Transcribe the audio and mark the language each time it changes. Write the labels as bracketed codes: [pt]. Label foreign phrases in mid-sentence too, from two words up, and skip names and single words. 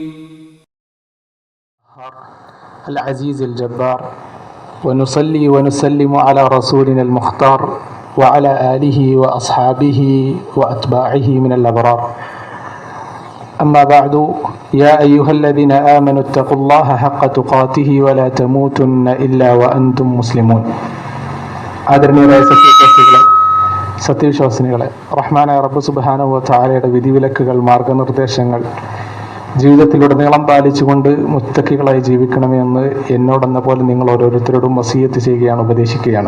[ar] العزيز الجبار، ونصلي ونسلم على رسولنا المختار وعلى آله وأصحابه وأتباعه من الأبرار. أما بعد، يا أيها الذين آمنوا اتقوا الله حق تقاته ولا تموتن إلا وأنتم مسلمون. [ml] ആദരണീയരായ സത്യവിശ്വാസിനികളെ, റഹ്മാനായ റബ്ബ് സുബ്ഹാനഹു വ തആലയുടെ വിധിവിലക്കുകൾ, മാർഗനിർദ്ദേശങ്ങൾ ജീവിതത്തിലുടനീളം പാലിച്ചുകൊണ്ട് മുത്തഖികളായി ജീവിക്കണമെന്ന് എന്നോടെന്ന പോലെ നിങ്ങൾ ഓരോരുത്തരോടും വസിയത്ത് ചെയ്യുകയാണ്, ഉപദേശിക്കുകയാണ്.